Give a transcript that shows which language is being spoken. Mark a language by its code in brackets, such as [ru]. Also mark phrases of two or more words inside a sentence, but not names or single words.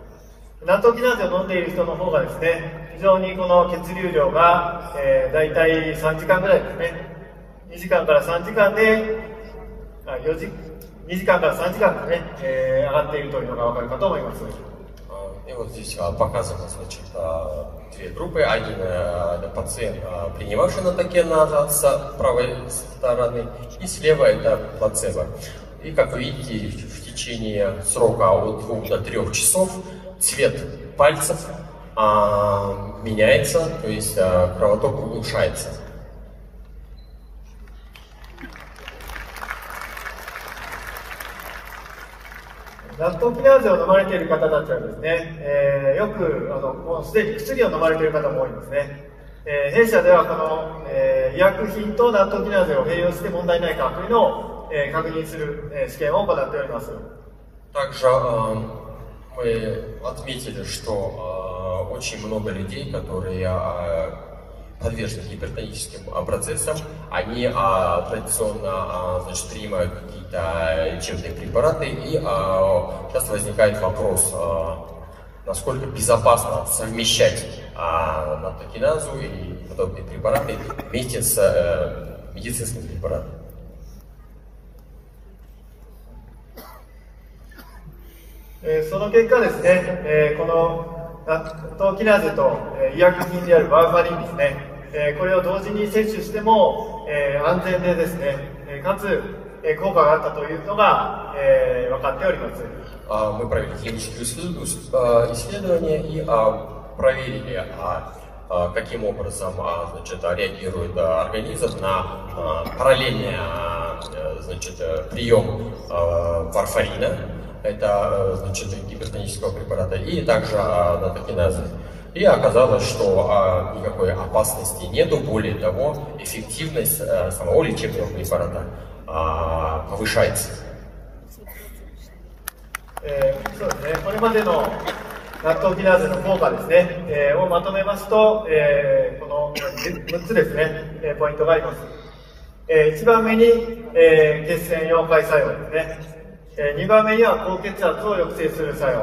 [ja] ナトキナーゼを飲んでいる人の方がですね、非常にこの血流量が、だいたい3時間ぐらいですね、2時間から3時間で、2時間から3時間でね、上がっているというのがわかるかと思います。 [ru] И вот здесь показано, значит, 2 группы. Один пациент, принимавший натрокиназу с правой стороны, и слева это плацебо. И как вы видите, в течение срока от 2 до 3 часов цвет пальцев меняется, то есть кровоток улучшается. [ja] ナトキナーゼを飲まれている方たちはですね、よくもうすでに薬を飲まれている方も多いんですね。弊社ではこの、医薬品とナトキナーゼを併用して問題ないかというのを、確認する、試験を行っております。 [ru] Также мы отметили, что очень много людей, которые подвержены гипертоническим процессам, они традиционно значит, принимают какие-то лечебные препараты, и часто возникает вопрос, насколько безопасно совмещать натрокиназу и подобные препараты вместе с медицинским препаратом. [ja] その結果ですね、このナトキナーゼと医薬品であるワーファリンですね、これを同時に摂取しても安全でですね、かつ効果があったというのが分かっております。 [ru] мы провели клинические исследования и проверили, каким образом значит, реагирует организм на параллельный значит, прием варфарина, это значит, гипертонического препарата, и также натокиназы. И оказалось, что никакой опасности нету, более того, эффективность самого лечебного препарата повышается. [ja] そうですね、これまでのナットキナーゼの効果ですね、をまとめますと、この6つですね、ポイントがあります。1番目に、血栓溶解作用ですね。2番目には高血圧を抑制する作用。